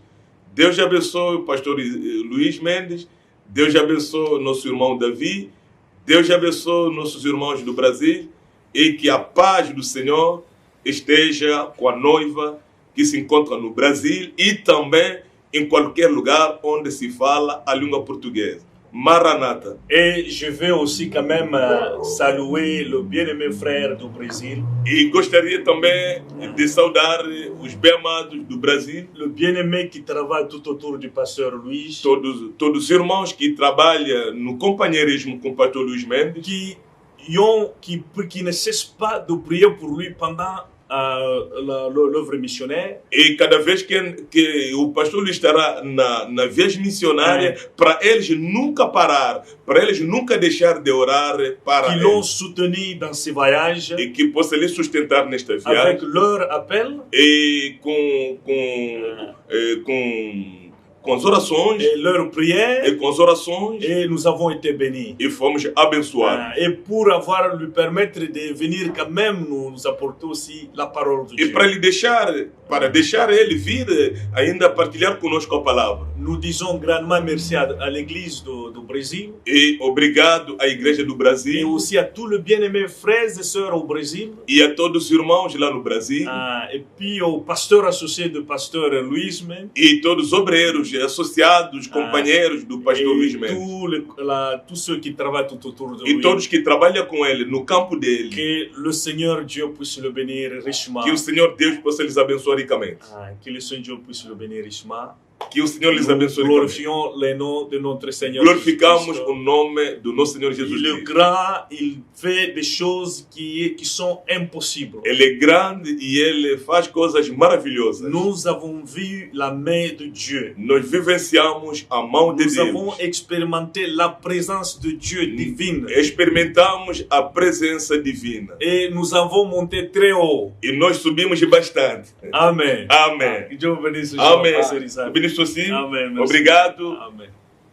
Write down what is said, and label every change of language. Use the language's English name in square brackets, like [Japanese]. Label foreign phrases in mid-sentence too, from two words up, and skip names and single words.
[Portuguese] Deus abençoe o pastor Luís Mendes, Deus abençoe nosso irmão Davi, Deus abençoe nossos irmãos do Brasil e que a paz do Senhor esteja com a noiva que se encontra no Brasil e também em qualquer lugar onde se fala a língua portuguesa. Maranata. [French] Et je vais aussi quand même saluer le bien-aimé frère du Brésil, [Portuguese] E gostaria também de saudar os bem-amados do Brasil, [French] le bien-aimé qui travaille tout autour du pasteur Louis, [Portuguese] todos os irmãos que trabalham no companheirismo com o pastor Luís Mendes, [French] qui ne cessent pas de prier pour lui pendant l'œuvre missionnaire. [Portuguese] e cada vez que o pastor Luís estará na viagem missionária, para eles nunca parar, para eles nunca deixar de orar para [French] Qui [Portuguese] ele, [French] l'ont soutenu dans ses voyages [Portuguese] e que possa lhe sustentar nesta [French] avec [Portuguese] viagem [French] leur appel [Portuguese] e com as orações [French] et leur prière, [Portuguese] e com as orações [French] et nous avons été bénis. [Portuguese] e fomos abençoados. [French] Et pour lui permettre de venir quand même nous apporter aussi la parole de [Portuguese] E [French] Dieu. [Portuguese] para deixar ele vir ainda partilhar conosco a palavra. [French] Nous disons grandement merci à l'église du Brésil [Portuguese] E obrigado à Igreja do [French] et [Portuguese] Brasil [French] aussi à tous les bien-aimés frères et sœurs au Brésil. [Portuguese] e a todos os irmãos lá no Brasil [French] Et puis au pasteur associé du pasteur Louis Mendes. [Portuguese] e todos os obreiros, associados, companheiros do pastor Luís [French] Et [Portuguese] Mendes [French] tous ceux qui travaillent tout autour de [Portuguese] e [French] lui. [Portuguese] todos que trabalham com ele no campo dele. [French] Que le Seigneur Dieu puisse le bénir richement. [Portuguese] Que o Senhor Deus possa lhes abençoar ricamente. [French] Que le Seigneur Dieu puisse le bénir richement. [Portuguese] Que o Senhor lhes abençoe ricamente. [French] Glorifions le nom de notre Seigneur. [Portuguese] Glorificamos o nome do nosso Senhor Jesus [French] Il est [Portuguese] Cristo. [French] grand, il fait des choses qui sont impossibles. [Portuguese] Ele é grande e ele faz coisas maravilhosas. [French] Nous avons vu la main de Dieu. [Portuguese] Nós vivenciamos a mão de [French] Nous [Portuguese] Deus. [French] avons expérimenté la présence de Dieu divine. [Portuguese] Experimentamos a presença divina. [French] Et nous avons monté très haut. [Portuguese] E nós subimos bastante. [French] Amen. [Portuguese] Amém. [French] Que Dieu vous bénisse. [Portuguese] Amém. [French] Pasteur Isaac. [Portuguese] Benito assim. [French] Amém, merci. [Portuguese] Obrigado. Amen.